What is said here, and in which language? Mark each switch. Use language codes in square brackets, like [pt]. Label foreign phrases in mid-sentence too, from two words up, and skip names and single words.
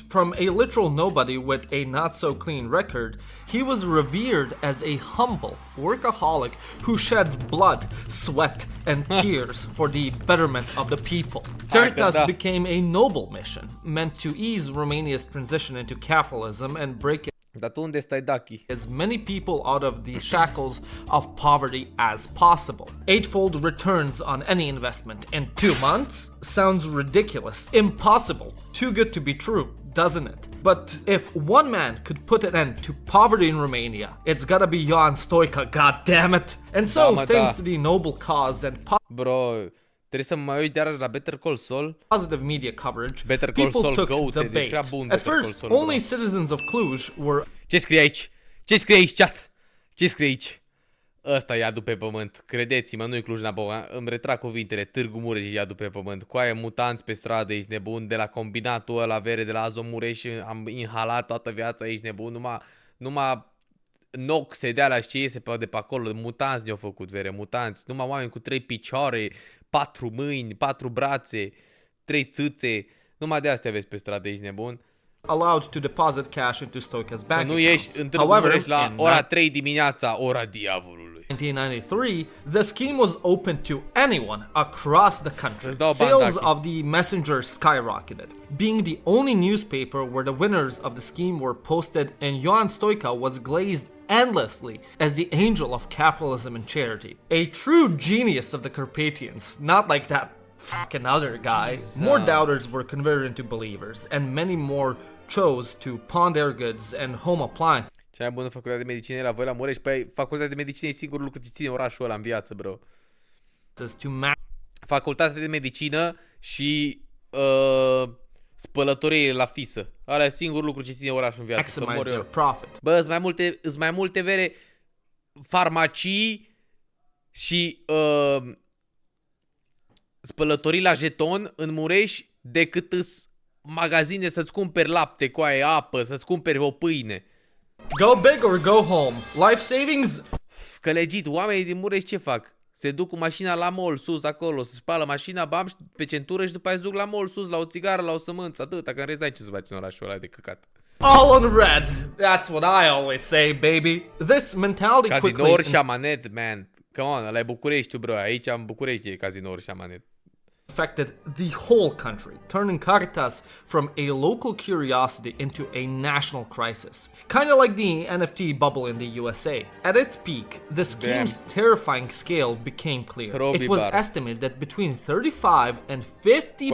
[en] From a literal nobody with a not-so-clean record, he was revered as a humble workaholic who sheds blood, sweat, and tears for the betterment of the people. Caritas [ro] da. [en] became a noble mission, meant to ease Romania's transition into capitalism and break [ro] Dar tu unde stai, Ducky? [en] as many people out of the shackles of poverty as possible. Eightfold returns on any investment in 2 months? Sounds ridiculous, impossible, too good to be true, doesn't it? But if one man could put an end to poverty in Romania, it's gotta be Ion Stoica, goddammit! And so, [ro] Da, mă, [en] thanks [ro] da. [en] to the noble cause and [ro] Bro, trebuie să mă uit iarăși la Better Call Saul. [en] positive media coverage, [ro] Better Call [en] people [ro] Saul [en] took [ro] Goat, [en] the [ro] e prea [en] bait. [ro] bun [en] At [ro] Better Call [en] first, [ro] Saul, bro. [en] only citizens of Cluj were [ro] Ce scrie aici? Ce scrie aici, chat? Ce scrie aici? Ăsta e iadul pe pământ. Credeți-mă, nu-i Cluj-Napoca. Îmi retrag cuvintele. Târgu Mureș e iadul pe pământ. Coaie mutanți pe stradă, ești nebun. De la combinatul ăla vere, de la Azo Mureș, am inhalat toată viața, ești nebun. Numai noxe de alea, ce iese de pe acolo. Mutanți ne-au făcut, vere, mutanți. Numai oameni cu 3 picioare, 4 mâini, 4 brațe, 3 țâțe. Numai de astea vezi pe stradă, ești nebun. [en] Allowed to deposit cash into Stoka's [ro] Să [en] bank [ro] nu ieși în Târgu [en] However, [ro] Mureș la [en] in ora 3 dimineața, ora diavolului. 1993, the scheme was open to anyone across the country. [ro] Îți dau bani, [en] Sales [ro] Taki. [en] of the Messenger skyrocketed, being the only newspaper where the winners of the scheme were posted, and Ioan Stoica was glazed endlessly as the angel of capitalism and charity. A true genius of the Carpathians, not like that fucking other guy. More doubters were converted into believers, and many more chose to pawn their goods and home appliances [ro] Cea mai bună facultate de medicină e la voi la Mureș. Păi facultatea de medicină e singurul lucru ce ține orașul ăla în viață, bro. [en] to [ro] Facultatea de medicină și spălătorie la fisă. Ăla e singurul lucru ce ține orașul în viață. Să [en] maximize [ro] mor [en] their [ro] eu. [en] profit. [ro] Bă, îs mai multe vere farmacii și spălătorii la jeton în Mureș decât magazine să-ți cumperi lapte, coaie, apă, să-ți cumperi o pâine. [en] Go big or go home. Life savings. [ro] Că legit, oamenii din Mureș ce fac? Se duc cu mașina la mall sus acolo, se spală mașina, bam, pe centură și după aia se duc la mall sus, la o țigară, la o sămânță, atâta, că în rest n-ai ce să faci în orașul ăla de căcat. [en] All on red. That's what I always say, baby. This mentality [ro] Cazinouri [en] quickly [ro] și amanet, [en] man. Come on, [ro] ăla e București, bro. Aici în București e cazinouri și amanet. [en] affected the whole country, turning Caritas from a local curiosity into a national crisis. Kind of like the NFT bubble in the USA. At its peak, the scheme's terrifying scale became clear. It was estimated that between 35 and 50...